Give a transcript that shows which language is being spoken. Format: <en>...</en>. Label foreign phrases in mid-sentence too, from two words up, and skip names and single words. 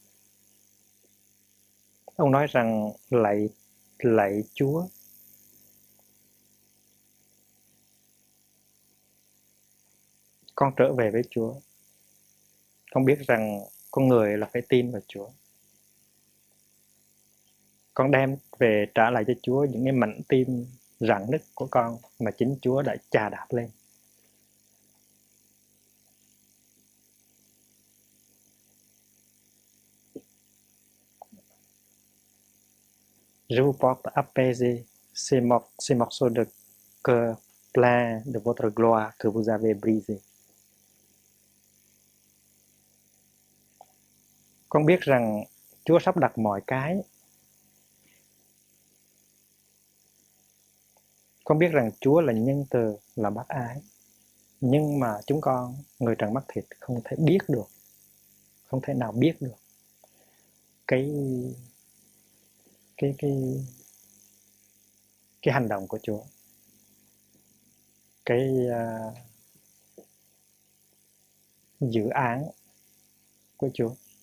<vi>Ông nói rằng lạy Chúa, con trở về với Chúa. Con biết rằng con người là phải tin vào Chúa. Con đem về trả lại cho Chúa những cái mảnh tim rạn nứt của con mà chính Chúa đã chà đạp lên.</vi> <fr>Je vous porte apaiser ces morceaux de cœur pleins de votre gloire que vous avez brisés.</fr> <vi>Con biết rằng Chúa sắp đặt mọi cái. Con biết rằng Chúa là nhân từ, là bác ái. Nhưng mà chúng con, người trần mắt thịt, không thể biết được, không thể nào biết được cái hành động của Chúa, cái dự án của Chúa.</vi>